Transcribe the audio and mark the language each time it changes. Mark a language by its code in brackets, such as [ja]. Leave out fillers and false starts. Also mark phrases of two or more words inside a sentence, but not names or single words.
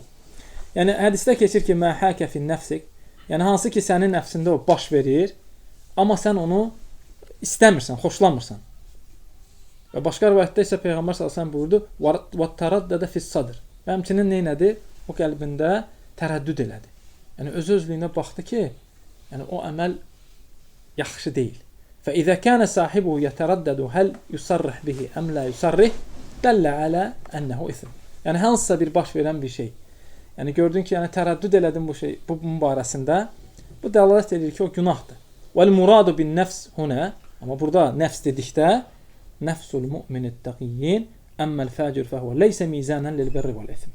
[az] Yəni hədisdə keçir ki, [ar] ما حاك في نفسك, [az] yəni hansı ki, sənin nəfsində o baş verir, amma sən onu istəmirsən, xoşlamırsan. Və başqa rivayətdə isə Peyğəmbər s.ə.v buyurdu, və [ar] تردد في الصدر. [az] Və həmçinin neynədir? O qəlbində tərəddüd elədi. Yəni öz-özlüyünə baxdı ki, yəni o əməl yaxşı deyil. [ar] فإذا كان صاحبه يتردد هل يصرح به أم لا يصرح دل على أنه إثم. [az] Yəni hansısa bir baş verən bir şey. Yəni gördün ki, yəni tərəddüd elədin bu barəsində. Bu dəlalət edir ki, o günahdır. [ar] والمراد بالنفس هنا. [az] Amma burada nəfs dedikdə [ar] نفس المؤمن التقي أما الفاجر فهو ليس ميزانا للبر والإثم.